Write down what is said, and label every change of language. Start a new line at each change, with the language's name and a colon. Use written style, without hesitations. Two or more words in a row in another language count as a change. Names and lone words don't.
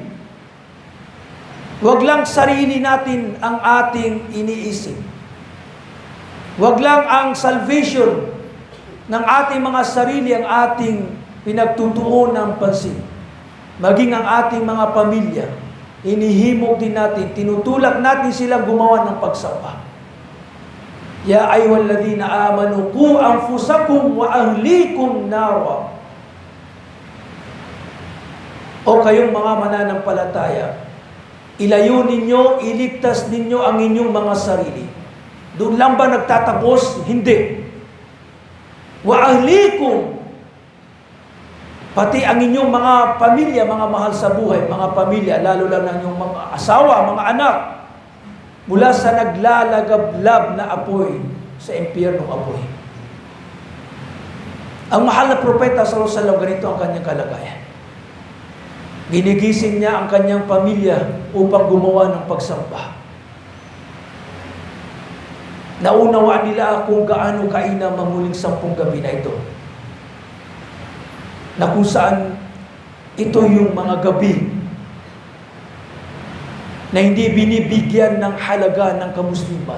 Filipino: Huwag lang sarili natin ang ating iniisip. Huwag lang ang salvation ng ating mga sarili ang ating pinagtutuon ng pansin. Maging ang ating mga pamilya, inihimok din natin, tinutulak natin silang gumawa ng pagsamba.
Arabic: يا أيها الذين آمنوا قوا أنفسكم وأهليكم نارا.
Filipino: O kayong mga mananampalataya, ilayo ninyo, iligtas ninyo ang inyong mga sarili. Doon lang ba nagtatapos? Hindi.
Arabic: وأهليكم,
Filipino: pati ang inyong mga pamilya, mga mahal sa buhay, mga pamilya, lalo lang ng inyong mga asawa, mga anak, mula sa naglalagablab na apoy sa impyernong apoy. Ang mahal na propeta
Arabic: صلى الله عليه وسلم,
Filipino: ganito ang kanyang kalagayan. Ginigising niya ang kanyang pamilya upang gumawa ng pagsamba. Naunawaan nila kung gaano kainam ang muling 10 gabi na ito. Na kung saan ito yung mga gabi na hindi binibigyan ng halaga ng kamusliman.